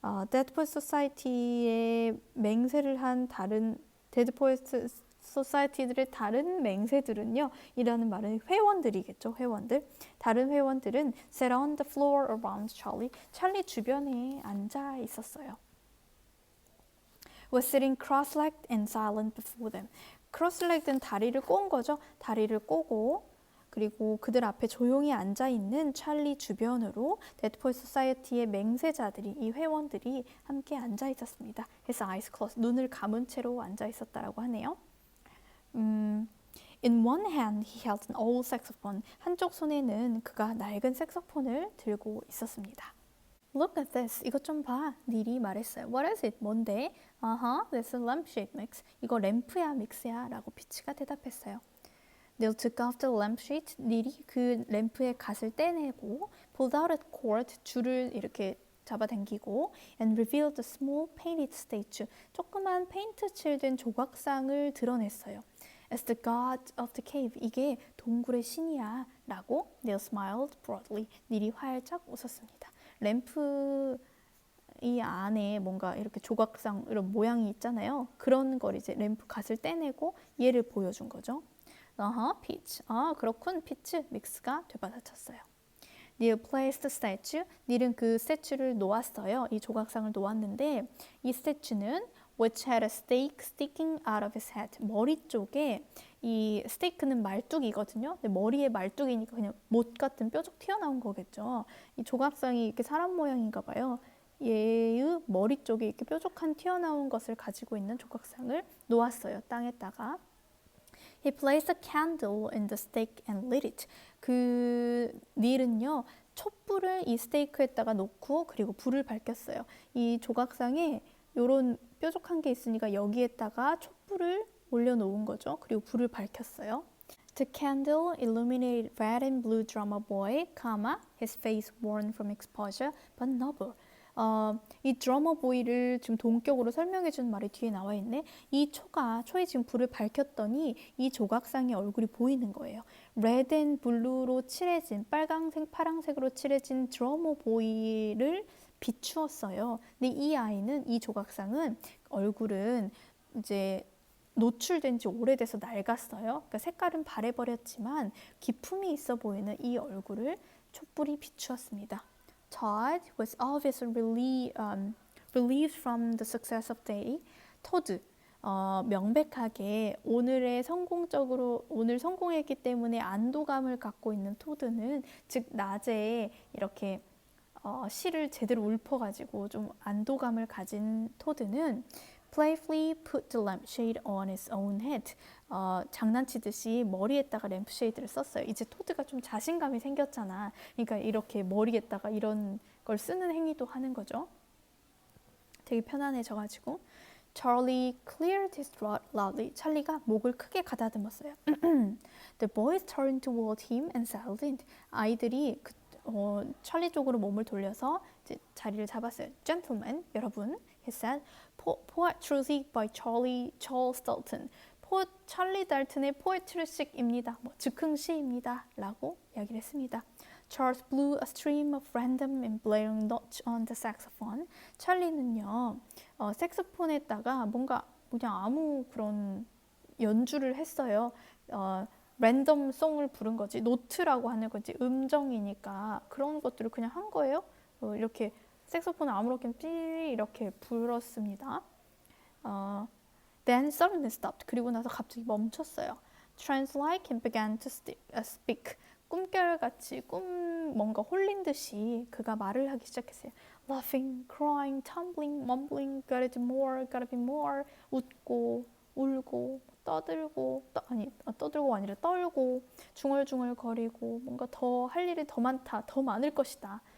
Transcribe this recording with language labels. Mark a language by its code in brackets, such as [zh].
[ko] Dead Poets Society에 맹세를 한 다른 Dead Poets 소사이티들의 다른 맹세들은요. 이라는 말은 회원들이겠죠. 회원들. 다른 회원들은 [en] sat on the floor around Charlie. [ko] 찰리 주변에 앉아 있었어요. [en] Was sitting cross-legged and silent before them. [ko] cross-legged는 다리를 꼬은 거죠. 다리를 꼬고 그리고 그들 앞에 조용히 앉아 있는 찰리 주변으로 Dead Poets Society의 맹세자들이 이 회원들이 함께 앉아 있었습니다. [en] His eyes closed. [ko] 눈을 감은 채로 앉아 있었다라고 하네요. [en] In one hand, he held an old saxophone. [ko] 한쪽 손에는 그가 낡은 색소폰을 들고 있었습니다. [en] Look at this. [ko] 이것 좀 봐. 닐이 말했어요. [en] What is it? [ko] 뭔데? [en] That's a lampshade mix. [ko] 이거 램프야, 믹스야. 라고 피치가 대답했어요. [en] Neil took off the lampshade. [ko] 닐이 그 램프의 갓을 떼내고 [en] pulled out a cord. [ko] 줄을 이렇게 잡아당기고 [en] and revealed a small painted statue. [ko] 조그만 페인트 칠된 조각상을 드러냈어요. [en] As the god of the cave. [ko] 이게 동굴의 신이야. [en] 라고 Neil smiled broadly. [ko] 닐이 활짝 웃었습니다. 램프 이 안에 뭔가 이렇게 조각상 이런 모양이 있잖아요. 그런 걸 이제 램프 갓을 떼내고 얘를 보여준 거죠. 피치. 그렇군. 피치 믹스가 되받아쳤어요. [en] Neil placed the statue. [ko] 닐은 그 스태츄를 놓았어요. 이 조각상을 놓았는데 이 스태츄는 [en] which had a stake sticking out of his head. [ko] 머리 쪽에 이 스테이크는 말뚝이거든요. 근데 머리에 말뚝이니까 그냥 못 같은 뾰족 튀어나온 거겠죠. 이 조각상이 이렇게 사람 모양인가 봐요. 얘의 머리 쪽에 이렇게 뾰족한 튀어나온 것을 가지고 있는 조각상을 놓았어요. 땅에다가. [en] He placed a candle in the stake and lit it. [ko] 그 닐은요. 촛불을 이 스테이크에다가 놓고 그리고 불을 밝혔어요. 이 조각상에 이런 뾰족한 게 있으니까 여기에다가 촛불을 올려놓은 거죠. 그리고 불을 밝혔어요. [en] The candle illuminated red and blue drummer boy, his face worn from exposure, but noble. [ko] 이 드러머 보이를 지금 동격으로 설명해 주는 말이 뒤에 나와 있네. 이 초에 지금 불을 밝혔더니 이 조각상의 얼굴이 보이는 거예요. 레드 앤 블루로 칠해진 빨강색, 파랑색으로 칠해진 드러머 보이를 비추었어요. 근데 이 아이는 이 조각상은 얼굴은 이제 노출된 지 오래돼서 낡았어요. 그러니까 색깔은 바래버렸지만 기품이 있어 보이는 이 얼굴을 촛불이 비추었습니다. [en] Todd was obviously relieved from the success of day. 토드, [ko] 명백하게 오늘 성공했기 때문에 안도감을 갖고 있는 토드는, 즉 낮에 이렇게 실을 제대로 읊어가지고 좀 안도감을 가진 토드는 [en] playfully put the lampshade on his own head. [ko] 장난치듯이 머리에다가 램프쉐이드를 썼어요. 이제 토드가 좀 자신감이 생겼잖아. 그러니까 이렇게 머리에다가 이런 걸 쓰는 행위도 하는 거죠. 되게 편안해져가지고 [en] Charlie cleared his throat loudly. [ko] 찰리가 목을 크게 가다듬었어요. [en] The boys turned toward him and settled in. [ko] 아이들이 찰리 쪽으로 몸을 돌려서 이제 자리를 잡았어요. [en] Gentlemen, [ko] 여러분, [en] he said. Poetry by Charles Dalton. [ko] 찰리 달튼의 poetry식입니다. 즉흥시입니다. 라고 이야기를 했습니다. [en] Charles blew a stream of random and blaring notes on the saxophone. [ko] 찰리는요, 색소폰에다가 뭔가 그냥 아무 그런 연주를 했어요. 랜덤 송을 부른 거지. 노트라고 하는 거지. 음정이니까 그런 것들을 그냥 한 거예요. 이렇게 색소폰을 아무렇게나 삐 이렇게 불었습니다. [en] Then suddenly stopped. [ko] 그리고 나서 갑자기 멈췄어요. [en] Trance-like and began to speak. [ko] 꿈결같이 뭔가 홀린 듯이 그가 말을 하기 시작했어요. [en] Laughing, crying, tumbling, mumbling, gotta do more, gotta be more. [ko] 웃고, 울고, 떠들고, 떠들고 아니라 떨고, 중얼중얼 거리고, 뭔가 더 할 일이 더 많다, 더 많을 것이다.